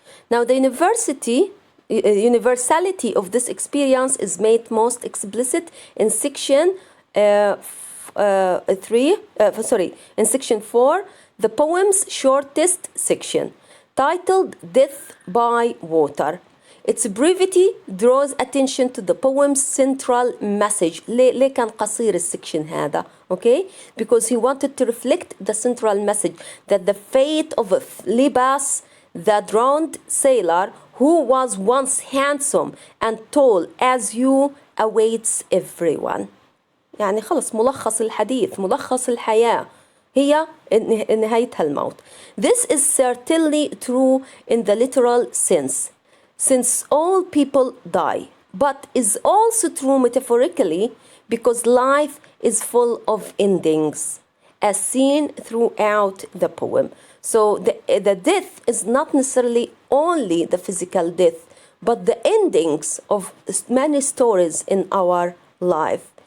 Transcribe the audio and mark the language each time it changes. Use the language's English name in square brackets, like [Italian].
[English] Now, the universality of this experience is made most explicit in section in section 4, the poem's shortest section, titled Death by Water. Its brevity draws attention to the poem's central message. [Arabic] ليه كان قصير السكشن هذا؟ Okay? [English] Because he wanted to reflect the central message that the fate of Libas, the drowned sailor, who was once handsome and tall as you, awaits everyone. [Arabic] يعني خلص ملخص الحديث، ملخص الحياة هي نهايتها الموت. [English] This is certainly true in the literal sense, since all people die, but is also true metaphorically because life is full of endings, as seen throughout the poem. So the death is not necessarily only the physical death, but the endings of many stories in our life.